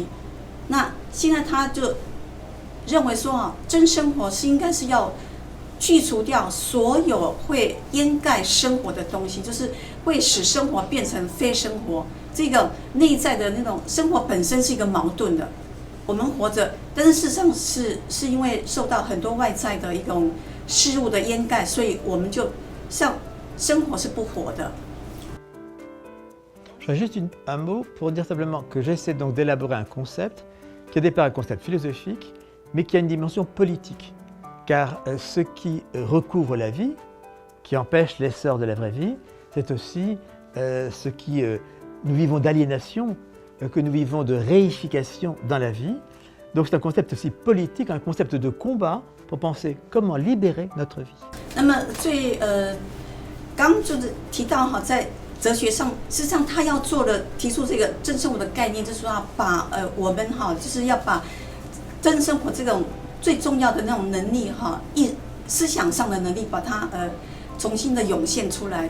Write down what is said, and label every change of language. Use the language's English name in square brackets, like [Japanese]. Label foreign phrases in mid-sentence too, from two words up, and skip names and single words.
[Chinese] 那现在他就认为说真生活是应该是要去除掉所有会掩盖生活的东西，就是会使生活变成非生活。这个内在的那种生活本身是一个矛盾的，我们活着，但是事实上是因为受到很多外在的一种事物的掩盖，所以我们就像生活是不活的。 [French] Je voudrais juste un mot pour dire simplement que j'essaie donc d'élaborer un concept qui est au départ un concept philosophique, mais qui a une dimension politique. Car ce qui recouvre la vie, qui empêche l'essor de la vraie vie, c'est aussi ce qui nous vivons d'aliénation, que nous vivons de réification dans la vie. Donc c'est un concept aussi politique, un concept de combat pour penser comment libérer notre vie. [Chinese] 那么刚就是提到在哲学上，事实上他要提出这个真生活的概念，就是说要把我们就是要把真生活这种最重要的那种能力思想上的能力，把它重新的涌现出来。